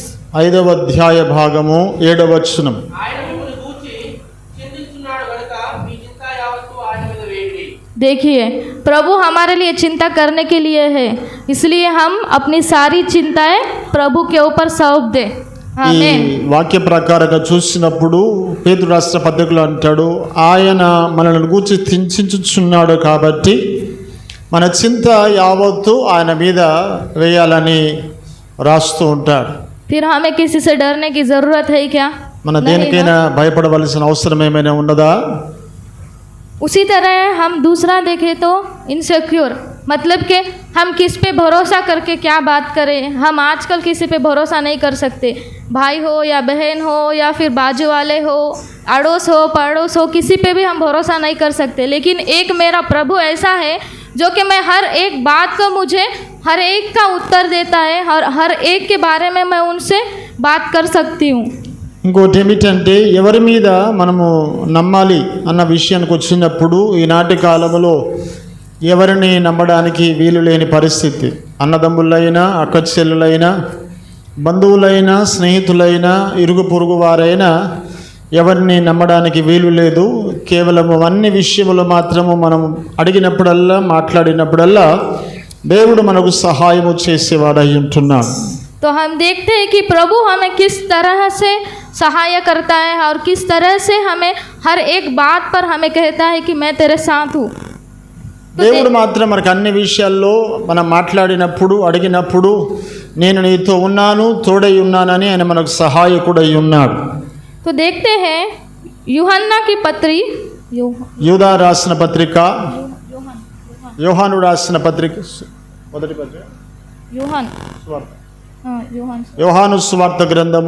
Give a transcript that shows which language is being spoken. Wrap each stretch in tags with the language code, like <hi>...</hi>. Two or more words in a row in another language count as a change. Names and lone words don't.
<te>5వ అధ్యాయ భాగము 7వ వచనం.</te> <hi>देखिए, प्रभु हमारे लिए चिंता करने के लिए है, इसलिए हम अपनी सारी चिंताएं प्रभु के ऊपर सौंप दे.</hi> <te>ఈ వాక్య ప్రకారంగా చూసినప్పుడు పేతురు రాసిన పత్రికలో అంటాడు, ఆయన మనల్ని గూర్చి చింతించుచున్నాడు కాబట్టి మన చింత యావత్తు ఆయన మీద వేయాలని రాస్తూ ఉంటాడు.</te> <hi>फिर हमें किसी से डरने की जरूरत है क्या?</hi> <te>మన దేనికైనా భయపడవలసిన అవసరం ఏమైనా ఉన్నదా?</te> <hi>उसी तरह हम दूसरा देखें तो इनसिक्योर, मतलब कि हम किस पे भरोसा करके क्या बात करें. हम आजकल किसी पे भरोसा नहीं कर सकते, भाई हो या बहन हो या फिर बाजू वाले हो, अड़ोस हो पड़ोस हो, किसी पे भी हम भरोसा नहीं कर सकते. लेकिन एक मेरा प्रभु ऐसा है जो कि मैं हर एक बात को मुझे हर एक का उत्तर देता है और हर एक के बारे में मैं उनसे बात कर सकती हूँ.</hi> <te>ఇంకోటి ఏమిటంటే ఎవరి మీద మనము నమ్మాలి అన్న విషయానికి వచ్చినప్పుడు ఈనాటి కాలంలో ఎవరిని నమ్మడానికి వీలు లేని పరిస్థితి. అన్నదమ్ములైనా అక్క చెల్లులైనా బంధువులైనా స్నేహితులైనా ఇరుగు పొరుగు వారైనా ఎవరిని నమ్మడానికి వీలు లేదు. కేవలం అన్ని విషయములు మాత్రము మనం అడిగినప్పుడల్లా మాట్లాడినప్పుడల్లా దేవుడు మనకు సహాయము చేసేవాడై ఉంటున్నాడు.</te> <hi>तो हम देखते हैं कि प्रभु हमें किस तरह से सहाय करता है और किस तरह से हमें हर एक बात पर हमें कहता है कि मैं तेरे साथ हूँ.</hi> <te>దేవుడు మాత్రం మనకు అన్ని విషయాల్లో మనం మాట్లాడినప్పుడు అడిగినప్పుడు నేను నీతో ఉన్నాను, తోడై ఉన్నానని ఆయన మనకు సహాయకుడై ఉన్నాడు.</te> <hi>तो देखते हैं యూహన్నా की पत्री,</hi> <te>యూదా రాసిన పత్రిక, యోహాను రాసిన పత్రిక, మొదటి పత్రిక, యోహాను సువార్త గ్రంథము</te>